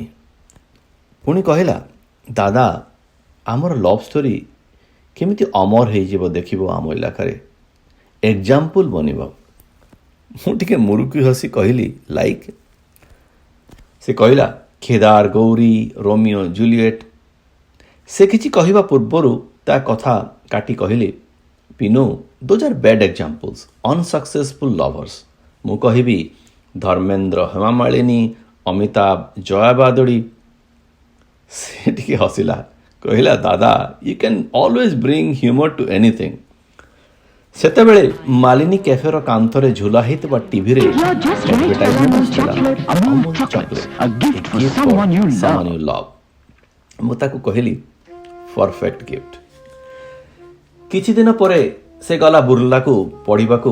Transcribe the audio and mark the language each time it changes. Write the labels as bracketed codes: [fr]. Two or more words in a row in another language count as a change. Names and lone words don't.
[or] ପୁଣି କହିଲା ଦାଦା ଆମର [en] love story [or] କେମିତି ଅମର ହୋଇ ଯିବ ଦେଖିବ ଆମ ଇଲାକାରେ ଏକ୍ଜାମ୍ପଲ ବନିବ। ମୁଁ ଟିକେ ମୁରୁକି ହସି କହିଲି ଲାଇକ୍। ସେ କହିଲା କେଦାର ଗୌରୀ ରୋମିଓ ଜୁଲିଏଟ। ସେ କିଛି କହିବା ପୂର୍ବରୁ ତା କଥା କାଟି କହିଲି ପିନୁ [en] those are bad examples unsuccessful lovers. [or] ମୁଁ କହିବି ଧର୍ମେନ୍ଦ୍ର ହେମା ମାଳିନୀ ଅମିତାଭ ଜୟା ବାଦଡ଼ି। ସେ ଟିକେ ହସିଲା କହିଲା ଦାଦା [en] you can always bring humour to anything. [or] ସେତେବେଳେ ମାଳିନୀ କାଫେ ର କାନ୍ଥରେ ଝୁଲା ହୋଇଥିବା ଟିଭି ରେ ଆଡଭର୍ଟାଇଜମେଣ୍ଟ ଆସୁଥିଲା [en] Amul chocolate a gift for someone you love. [or] ମୁଁ ତାକୁ କହିଲି [en] perfect gift. [or] କିଛି ଦିନ ପରେ ସେ ଗଲା ବୁର୍ଲା କୁ ପଢ଼ିବା କୁ।